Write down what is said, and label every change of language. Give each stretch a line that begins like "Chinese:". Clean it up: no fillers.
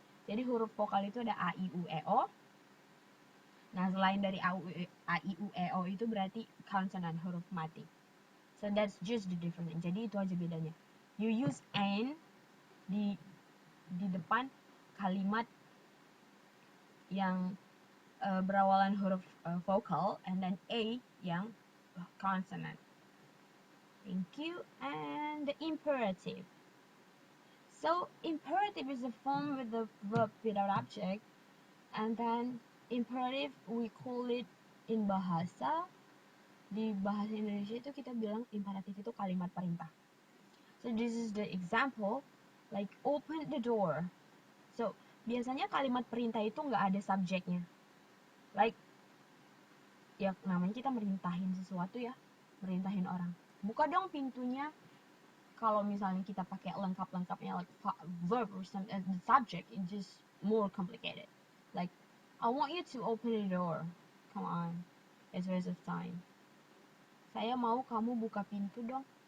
Indonesian: Jadi huruf vokal itu ada A, I, U, E, O. Nah, selain dari A, I, U, E, O itu berarti konsonan, huruf mati.
English: So that's just the difference.
Indonesian: Jadi itu aja bedanya.
English: You use N
Indonesian: di depan kalimat yang berawalan huruf vokal,
English: and then A
Indonesian: yang consonant.
English: Thank you. And the imperative. So imperative is a form with the verb without object, And then imperative, we call it in bahasa,
Indonesian: di bahasa Indonesia itu kita bilang imperatif itu kalimat perintah.
English: So this is the example, like open the door.
Indonesian: So biasanya kalimat perintah itu nggak ada subjeknya. Like, ya namanya kita merintahin sesuatu ya, merintahin orang. Buka dong pintunya. Kalau misalnya kita pakai lengkap-lengkapnya
English: like verb or something as the subject, it's just more complicated. Like, I want you to open the door. Come on, it's waste of time.
Indonesian: Saya mau kamu buka pintu dong.